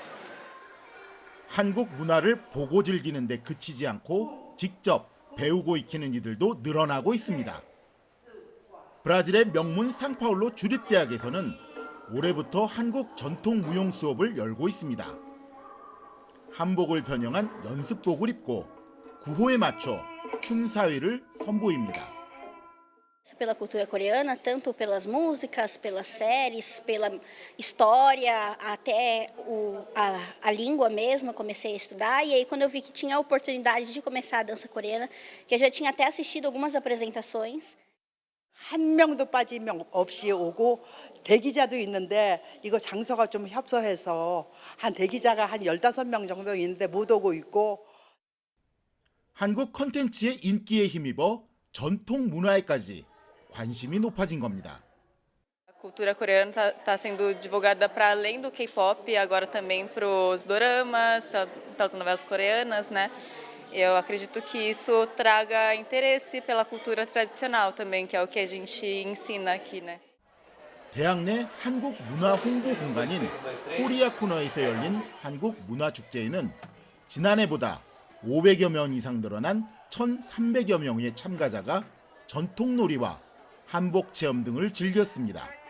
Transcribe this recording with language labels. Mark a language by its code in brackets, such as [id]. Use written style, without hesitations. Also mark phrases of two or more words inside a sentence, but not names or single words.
[ko] 한국 문화를 보고 즐기는 데 그치지 않고 직접 배우고 익히는 이들도 늘어나고 있습니다. 브라질의 명문 상파울로 주립대학에서는 올해부터 한국 전통 무용 수업을 열고 있습니다. 한복을 변형한 연습복을 입고 구호에 맞춰 춤 사위를 선보입니다. [pt] Pela cultura coreana, tanto pelas músicas, pelas séries, pela história, até a língua mesmo, eu comecei a estudar. E aí, quando eu vi que tinha a oportunidade de começar a dança coreana, que eu já tinha até assistido algumas apresentações. [ko] 한 명도 빠짐없이 오고 대기자도 있는데 이거 장소가 좀 협소해서 한 대기자가 한 15명 정도 있는데 못 오고 있고. 한국 콘텐츠의 인기에 힘입어 전통 문화에까지 관심이 높아진 겁니다. [pt] A cultura coreana está sendo divulgada para além do K-pop, agora também para os doramas, pelas novelas coreanas, né? Eu acredito que isso traga interesse pela cultura tradicional também, que é o que a gente ensina aqui, né? [ko] 대학 내 한국 문화 홍보 공간인 코리아 코너에서 열린 한국 문화 축제에는 지난해보다 500여 명 이상 늘어난 1,300여 명의 참가자가 전통놀이와 한복 체험 등을 즐겼습니다.